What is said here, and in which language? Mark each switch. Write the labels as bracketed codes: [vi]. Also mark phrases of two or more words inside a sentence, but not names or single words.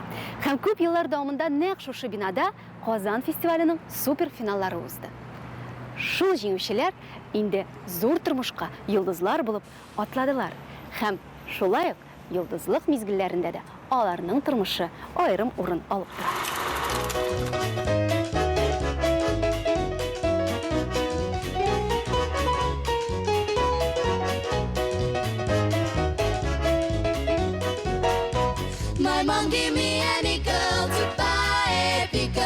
[tt] Һәм күп еллар дәвамында нәкъ шушы бинада Казан фестиваленең суперфиналлары узды. Шул җиңүчеләр инде зур тормышка йолдызлар булып атладылар. Һәм шулай ук йолдызлык мизгелләрендә дә аларның тормышы айрым урын алып тора. [en] My mom gave me a nickel to buy a pickle.